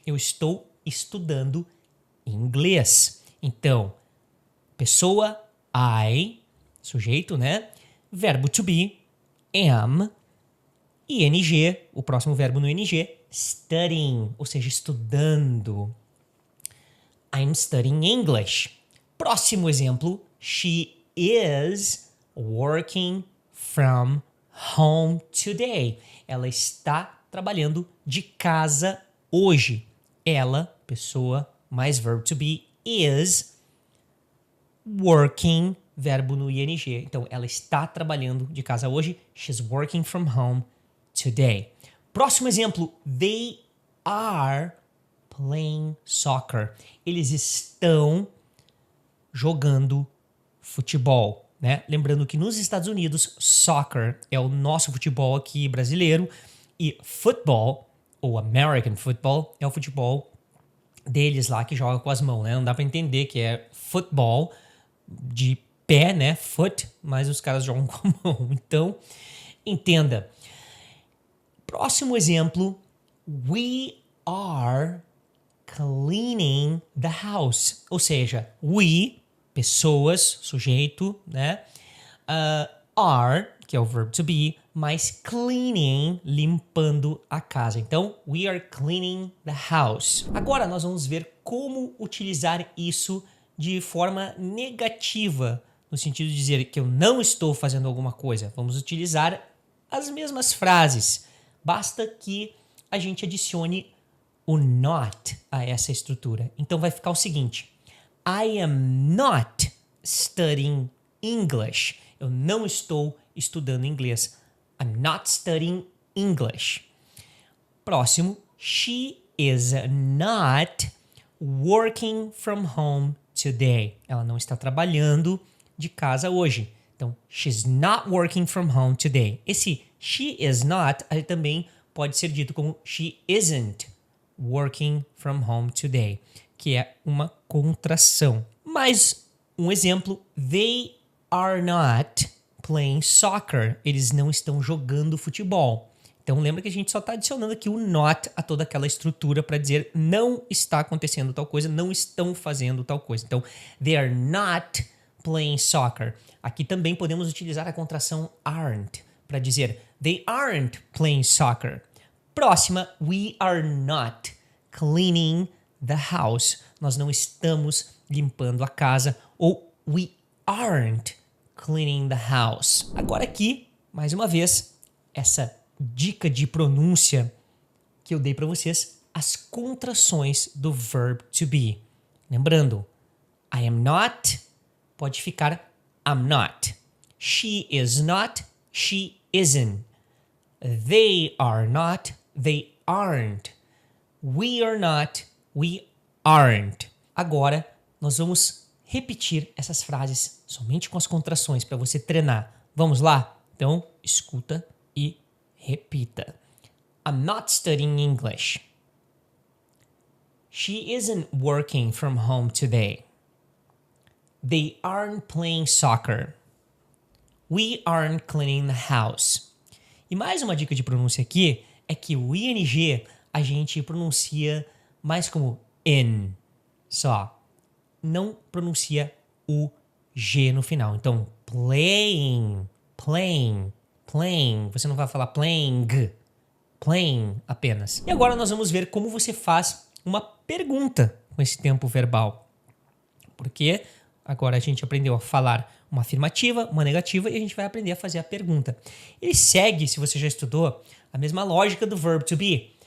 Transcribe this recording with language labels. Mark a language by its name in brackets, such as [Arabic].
[Portuguese] Eu estou estudando inglês. Então, pessoa, I, sujeito, né? Verbo to be, am, ing, o próximo verbo no ing, studying, ou seja, estudando. [English] I'm studying English. [Portuguese] Próximo exemplo, [English] she is working from home today. [Portuguese] Ela está trabalhando de casa hoje. Ela, pessoa, mais verbo to be, [English] is working, [Portuguese] verbo no ing. Então, ela está trabalhando de casa hoje. [English] She's working from home today. [Portuguese] Próximo exemplo, [English] they are playing soccer. [Portuguese] Eles estão jogando futebol, né? Lembrando que nos Estados Unidos, soccer é o nosso futebol aqui brasileiro e football, ou American football, é o futebol deles lá que joga com as mãos, né? Não dá pra entender que é futebol de pé, né? Foot, mas os caras jogam com a mão. Então, entenda. Próximo exemplo, [English] we are cleaning the house. [Portuguese] Ou seja, we, pessoas, sujeito, né? Are, que é o verbo to be, mais cleaning, limpando a casa. Então, [English] we are cleaning the house. [Portuguese] Agora nós vamos ver como utilizar isso de forma negativa, no sentido de dizer que eu não estou fazendo alguma coisa. Vamos utilizar as mesmas frases. Basta que a gente adicione o not a essa estrutura. Então vai ficar o seguinte: [English] I am not studying English. [Portuguese] Eu não estou estudando inglês. [English] I'm not studying English. [Portuguese] Próximo, [English] she is not working from home today. [Portuguese] Ela não está trabalhando de casa hoje. [English] Então, she's not working from home today. [Portuguese] Esse [English] she is not [Portuguese] também pode ser dito como [English] she isn't working from home today, [Portuguese] que é uma contração. Mais um exemplo, [English] they are not playing soccer. [Portuguese] Eles não estão jogando futebol. Então lembra que a gente só está adicionando aqui o not a toda aquela estrutura para dizer não está acontecendo tal coisa, não estão fazendo tal coisa. Então, [English] they are not playing soccer. [Portuguese] Aqui também podemos utilizar a contração aren't para dizer [English] they aren't playing soccer. [Portuguese] Próxima, [English] we are not cleaning the house. [Portuguese] Nós não estamos limpando a casa, ou [English] we aren't cleaning the house. [Portuguese] Agora aqui, mais uma vez, essa dica de pronúncia que eu dei para vocês, as contrações do verb to be. Lembrando, [English] I am not, [Portuguese] pode ficar [English] I'm not. She is not, She isn't. They are not. They aren't. We are not. We aren't. [Portuguese] Agora, nós vamos repetir essas frases somente com as contrações para você treinar. Vamos lá? Então, escuta e repita. [English] I'm not studying English. She isn't working from home today. They aren't playing soccer. We aren't cleaning the house. [Portuguese] E mais uma dica de pronúncia aqui é que o ing a gente pronuncia mais como in, só. Não pronuncia o G no final. Então, playing, playing, playing. Você não vai falar playing, playing apenas. E agora nós vamos ver como você faz uma pergunta com esse tempo verbal. Porque agora a gente aprendeu a falar uma afirmativa, uma negativa e a gente vai aprender a fazer a pergunta. Ele segue, se você já estudou, a mesma lógica do verb to be.